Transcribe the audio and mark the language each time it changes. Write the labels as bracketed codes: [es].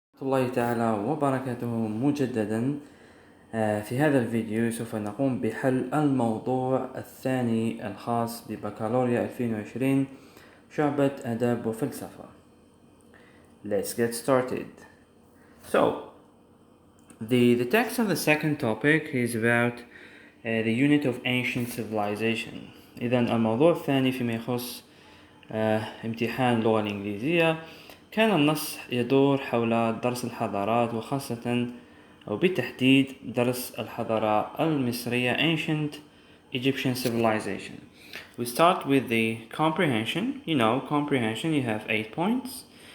[ar] الله تعالى وبركاته مجددا. في هذا الفيديو سوف نقوم بحل الموضوع الثاني الخاص ببكالوريا 2020 شعبة آداب وفلسفة. [en] Let's get started. So, the text of the second topic is about the unit of ancient civilization. [ar] إذن الموضوع الثاني فيما يخص امتحان اللغة الإنجليزية، كان النص يدور حول درس الحضارات، وخاصة أو بالتحديد درس الحضارة المصرية [en] ancient Egyptian civilization. We start with the comprehension. Comprehension you have 8 points.